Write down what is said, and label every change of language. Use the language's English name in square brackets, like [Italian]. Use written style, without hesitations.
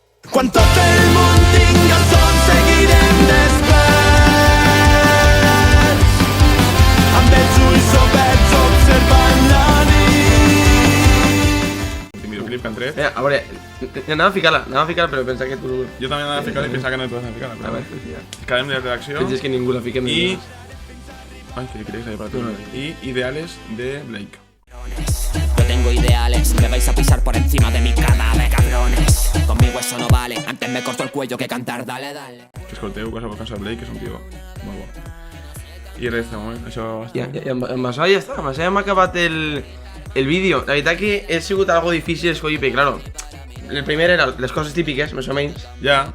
[Catalan] Quan tot el món tinga son seguirem desperts, amb els ulls oberts observant la nit. L'últim videoclip que han tret. A veure, anava a ficar-la, però pensava que tu... Jo també anava a ficar-la i pensava que no t'ho vas a ficar-la. A veure, Escalarem, de Reacció. penses que ningú la fiquem. I... [Spanish] Ay, que queréis ahí para ti. Y Ideales de Blake. Yo tengo ideales, me vais a pisar por encima de mi cadáver, cabrones. Conmigo eso no vale, antes me corto el cuello que cantar, dale, dale. [Catalan] Que escolteu cosa per casa de Blake, que és un tio molt bo. I res, de moment, això... I amb això ja està, amb això ja hem acabat el vídeo. La veritat que ha sigut algo difícil escollir, perquè claro, el primer era les coses típiques, més o menys. Ja.